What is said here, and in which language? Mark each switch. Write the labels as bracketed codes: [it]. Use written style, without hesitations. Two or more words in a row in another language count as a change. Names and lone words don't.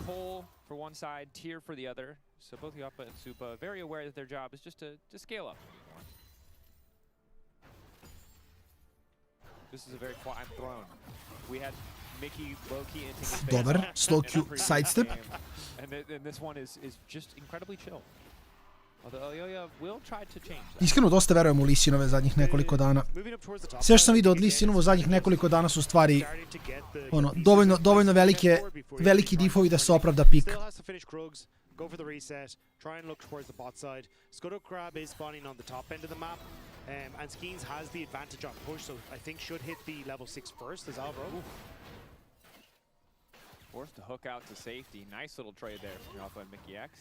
[en] Cole for one side, Tyr for the other. So both Yappa and Supa very aware that their job is just to scale up. This is a very quiet throne. We had Mickey low-key inting his face Dobar, off. slow Q sidestep. And this one is just incredibly chill. Although Elyoya will try to change that. [sr] Iskreno dosta verujem u Lisinove zadnjih nekoliko dana. Sve što sam vidio od Lisinovo zadnjih nekoliko dana su stvari ono, dovoljno veliki diffovi da se opravda pik. [en] Still has to finish Krugs, go for the reset, try and look towards the bot side. Scuttle Crab is spawning on the top end of the map, and Skeens has the advantage on push, so I think should hit the level 6 first as Alvaro. Forced to hook out to safety. Nice little trade there from Yappa and Mickey X.